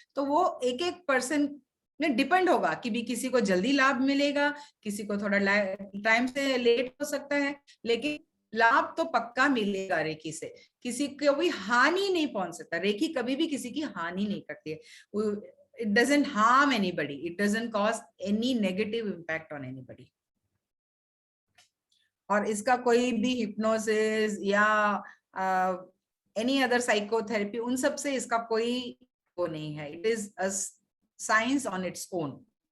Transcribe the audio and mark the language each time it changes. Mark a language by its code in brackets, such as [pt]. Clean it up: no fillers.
[hi] तो वो एक एक पर्सन में डिपेंड होगा कि भी किसी को जल्दी लाभ मिलेगा, किसी को थोड़ा टाइम से लेट हो सकता है, लेकिन लाभ तो पक्का मिलेगा रेकी से। किसी को भी हानि नहीं पहुंच सकता। रेकी कभी भी किसी की हानि नहीं करती है। [en] it doesn't harm anybody, it doesn't cause any negative impact on anybody. [hi] और इसका कोई भी हिप्नोसिस या एनी अदर साइकोथेरेपी उन सब से इसका कोई वो नहीं है. [en] It is a science on its own.